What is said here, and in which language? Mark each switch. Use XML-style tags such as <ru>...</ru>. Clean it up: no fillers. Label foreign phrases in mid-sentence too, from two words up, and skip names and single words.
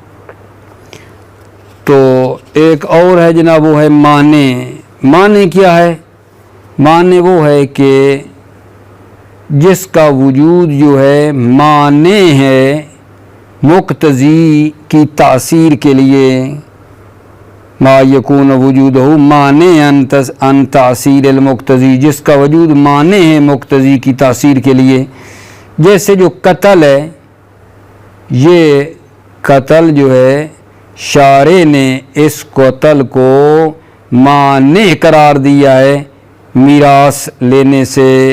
<ur>تو ایک اور ہے جناب، وہ ہے معنی۔ معنی کیا ہے؟ معنی وہ ہے کہ جس کا وجود جو ہے معنی ہے مقتضی کی تاثیر کے لیے،</ur> <ar>ما یکون وجودہ معنی ان تاثیر المقتضی،</ar> <ur>جس کا وجود معنی ہے مقتضی کی تاثیر کے لیے۔ جیسے جو قتل ہے، یہ قتل جو ہے شارع نے اس قتل کو معنی قرار دیا ہے میراث لینے سے۔</ur>